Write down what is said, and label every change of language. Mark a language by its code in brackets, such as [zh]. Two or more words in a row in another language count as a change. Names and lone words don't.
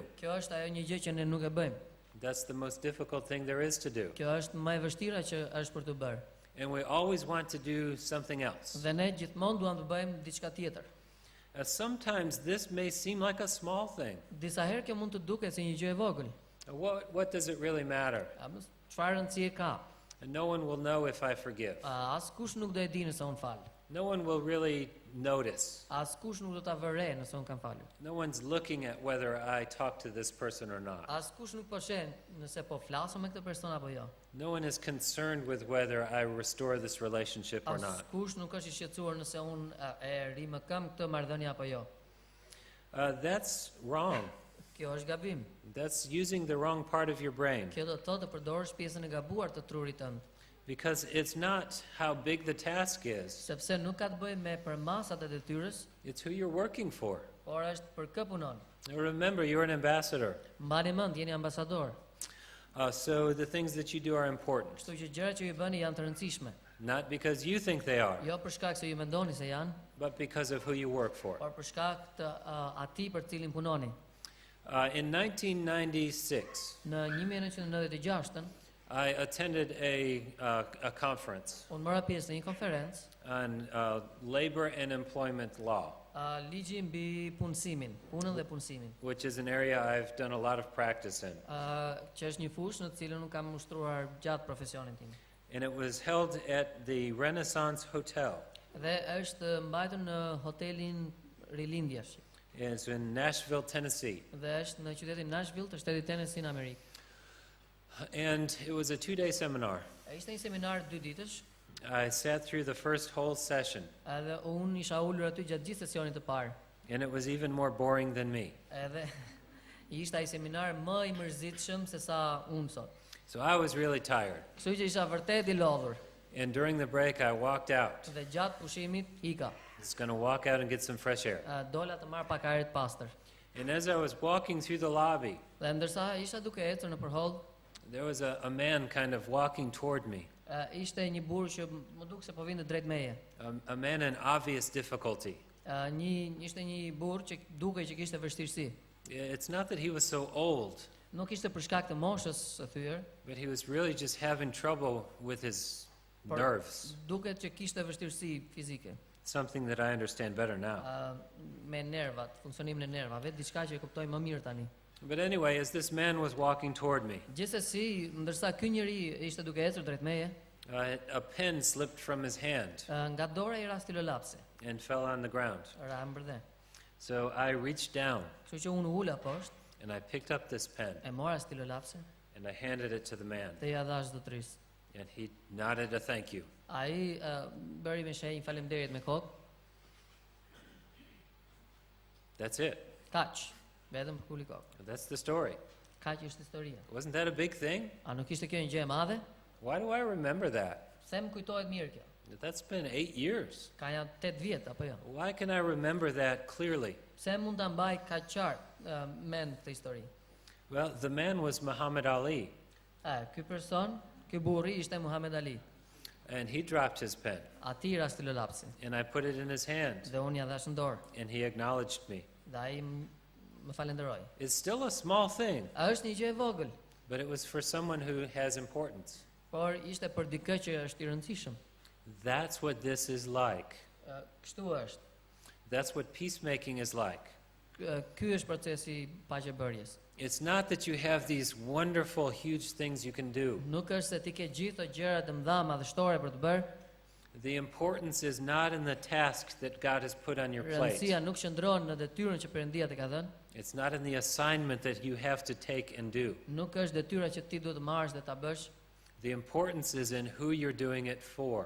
[sq] Kjo është ajo një gjë që ne nuk e bëjmë. [en] That's the most difficult thing there is to do. [sq] Kjo është më e vështira që është për të bërë. [en] And we always want to do something else. [sq] Dhe ne gjithmonë duam të bëjmë diçka tjetër. [en] Sometimes this may seem like a small thing. [sq] Disa herë kjo mund të duket si një gjë e vogël. [en] What does it really matter? [sq] Çfarë rëndësie ka? [en] And no one will know if I forgive. [sq] Askush nuk do e di nëse unë fal. [en] No one will really notice. [sq] Askush nuk do ta vëre nëse unë kam falur. [en] No one's looking at whether I talk to this person or not. [sq] Askush nuk po sheh nëse po flasom me këtë person apo jo. [en] No one is concerned with whether I restore this relationship or not. [sq] Askush nuk është i shqetësuar nëse unë e ri më këm këtë marrëdhënie apo jo. [en] That's wrong. [sq] Kjo është gabim. [en] That's using the wrong part of your brain. [sq] Kjo do të thotë të përdorësh pjesën e gabuar të trurit tënd. [en] Because it's not how big the task is, [sq] Sepse nuk ka të bëjë me përmasat e detyrës, [en] it's who you're working for. [sq] por është për kë punon. [en] Now remember, you're an ambassador. [sq] Mbani mend, jeni ambasador. [en] So the things that you do are important. [sq] Kështu që gjërat që ju bëni janë të rëndësishme. [en] Not because you think they are, [sq] Jo për shkak se ju mendoni se janë, [en] but because of who you work for. [sq] por për shkak të atij për cilin punoni. [en] In 1996, [sq] Në 1996-ën, [en] I attended a conference [sq] unë mora pjesë në një konferencë, [en] on labor and employment law, [sq] ligji mbi punësimin, punën dhe punësimin, [en] which is an area I've done a lot of practice in. [sq] që është një fushë në të cilën unë kam ushtruar gjatë profesionin tim. [en] And it was held at the Renaissance Hotel. [sq] Dhe është mbajtur në hotelin Rilindjesh. [en] It's in Nashville, Tennessee. [sq] Dhe është në qytetin Nashville të shtetit Tennessee në Amerikë. [en] And it was a 2-day seminar. [sq] Ishte një seminar 2 ditësh, [en] I sat through the first whole session, [sq] edhe unë isha ulur aty gjatë gjithë sesionit të parë. [en] and it was even more boring than me. [sq] Edhe ishte ai seminar më i mërzitshëm se sa unë sot. [en] So I was really tired. [sq] Kështu që isha vërtet i lodhur. [en] And during the break, I walked out. [sq] Dhe gjatë pushimit ika. [en] Just going to walk out and get some fresh air. [sq] Dola të marr pak ajër të pastër. [en] And as I was walking through the lobby, [sq] Dhe ndërsa isha duke ecur nëpër hall, [en] there was a man kind of walking toward me, [sq] ishte një burr që më duk se po vinte drejt meje. [en] a man in obvious difficulty. [sq] Ishte një burr që dukej që kishte vështirësi. [en] It's not that he was so old, [sq] Nuk ishte për shkak të moshës së thyer, [en] but he was really just having trouble with his [sq] por [en] nerves, [sq] duket që kishte vështirësi fizike. [en] something that I understand better now. [sq] Me nervat, funksionimin e nervave, diçka që e kuptoj më mirë tani. [en] But anyway, as this man was walking toward me, [sq] Gjithsesi, ndërsa ky njeri ishte duke ecur drejt meje, [en] a pen slipped from his hand [sq] nga dora i ra stilolapsi, [en] and fell on the ground. [sq] ra mbërdhe. [en] So I reached down [sq] Kështu që unë ula poshtë, [en] and I picked up this pen [sq] e mora stilolapsin [en] and I handed it to the man, [sq] dhe ja dhash zotërisë. [en] and he nodded a thank you. [sq] Ai bëri me shenjë faleminderit me kokë. [en] That's it. [sq] Kaq, vetëm kuli kokë. [en] That's the story. [sq] Kaq është historia. [en] Wasn't that a big thing? [sq] A nuk ishte kjo një gjë e madhe? [en] Why do I remember that? [sq] Pse më kujtohet mirë kjo? [en] That's been 8 years. [sq] Ka janë 8 vjet apo jo? [en] Why can I remember that clearly? [sq] Pse mund ta mbaj kaq qartë mend këtë histori? [en] Well, the man was Muhammad Ali, [sq] Ky person, ky burri ishte Muhammed Ali. [en] and he dropped his pen, [sq] Ati ra stilolapsin [en] and I put it in his hand, [sq] dhe unë ja dhash në dorë. [en] and he acknowledged me. [sq] Dhe ai më falenderoi. [en] It's still a small thing, [sq] Është një gjë e vogël, [en] but it was for someone who has importance. [sq] por ishte për dikë që është i rëndësishëm. [en] That's what this is like. [sq] Kështu është. [en] That's what peacemaking is like. [sq] Ky është procesi i paqebërjes. [en] It's not that you have these wonderful, huge things you can do. [sq] Nuk është se ti ke gjithë ato gjëra të mëdha madhështore për të bërë. [en] The importance is not in the task that God has put on your plate. [sq] Rëndësia nuk qëndron në detyrën që Perëndia të ka dhënë. [en] It's not in the assignment that you have to take and do. [sq] Nuk është detyra që ti duhet të marrësh dhe ta bësh. [en] The importance is in who you're doing it for.